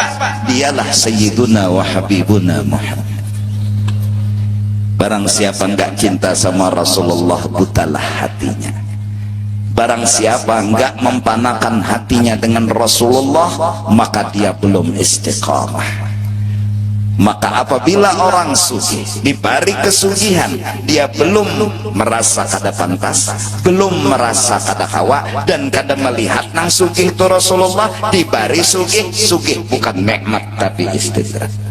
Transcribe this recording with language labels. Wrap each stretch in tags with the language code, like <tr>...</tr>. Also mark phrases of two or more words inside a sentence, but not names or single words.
<ar>Dialah Sayyiduna wa Habibuna Muhammad.</ar> <id>Barang siapa enggak cinta sama Rasulullah, butalah hatinya. Barang siapa enggak mempanakan hatinya dengan Rasulullah, maka dia belum istiqamah.</id> <bjn>Maka apabila orang sugih diberi kesugihan, dia belum merasa kada pantas, belum merasa kada kawa, dan kada melihat nang sugih itu Rasulullah, diberi sugih, sugih bukan nikmat tapi istidrak.</bjn>